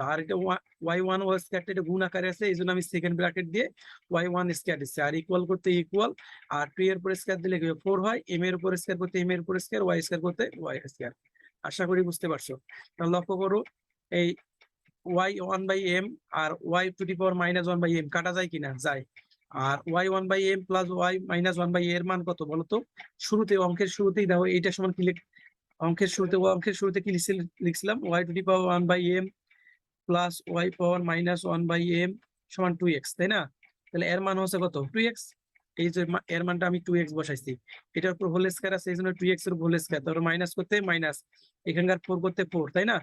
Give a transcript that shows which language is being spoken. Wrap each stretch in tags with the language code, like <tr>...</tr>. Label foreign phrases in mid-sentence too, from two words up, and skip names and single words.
<bn>আর এটা y1</bn> <en>whole square</en> <bn>এটা গুণ আকারে আছে, এই জন্য আমি</bn> <en>second bracket</en> <bn>দিয়ে y1 স্কয়ার দিচ্ছি, আর ইকুয়াল করতে ইকুয়াল, আর 2 এর উপর স্কয়ার দিলে 4 হয়, m এর উপর স্কয়ার করতে m এর উপর স্কয়ার, y স্কয়ার করতে y স্কয়ার। আশা করি বুঝতে পারছো। তাহলে লক্ষ্য করো, এই y1/m আর y⁴ -1/m কাটা যায় কিনা, যায়। আর y1/m + y -1/a এর মান কত বলতো? শুরুতে, অঙ্কের শুরুতেই দেখো, এইটা সমান কি অঙ্কের শুরুতে কি লিখছিলাম, y⁴ 1/m + y⁴ -1/m সমান 2x, তাই না? তাহলে এর মান হচ্ছে কত, 2x। এই যে এর মানটা আমি 2x বসাইছি, এটার উপর</bn> <en>whole square</en> <bn>আছে, এই জন্য 2x এর</bn> <en>whole square,</en> <bn>তারপর মাইনাস করতে মাইনাস, এখানকার 4 করতে 4, তাই না?</bn>